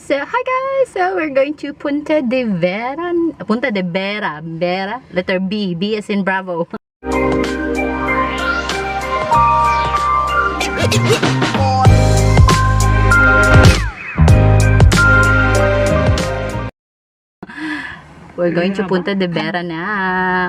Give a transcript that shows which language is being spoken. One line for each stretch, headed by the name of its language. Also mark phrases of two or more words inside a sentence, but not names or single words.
English: So, hi guys! So, we're going to Punta de Bera. Punta de Bera. Bera. Letter B. B as in Bravo. We're going to Punta de Bera now.